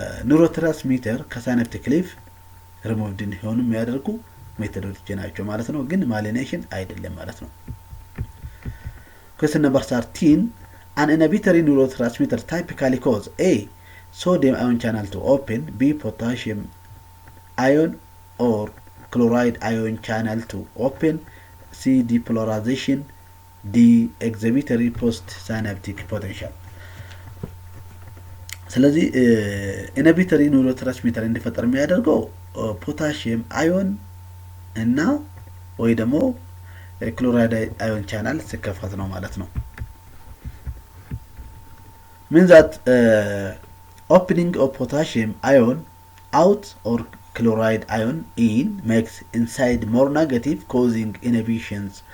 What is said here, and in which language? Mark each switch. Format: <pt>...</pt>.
<am>ኒውሮትራንስሚተር ከሳይናፕቲክ ክሊፍት ሪሙቭድ እንዲሆኑ የሚያደርጉ ሜቶዶች ናቸው ማለት ነው። ግን ማሊኔሽን አይደለም ማለት ነው።</am> <en>Question number 13. An inhibitory neurotransmitter typically cause A. Sodium ion channel to open, B. Potassium ion or chloride ion channel to open, C. depolarization, D. exhibitory postsynaptic potential.</en> <am>ስለዚህ ኢንሂቢቶሪ ኒውሮትራንስሚተር እንዲፈጠር የሚያደርገው ፖታሲየም አዮን እና ወይ ደግሞ ክሎራይድ አዮን ቻናል ሲከፈት ነው ማለት ነው።</am> <en>means that opening of potassium ion out or chloride ion in makes inside more negative, causing inhibitions.</en>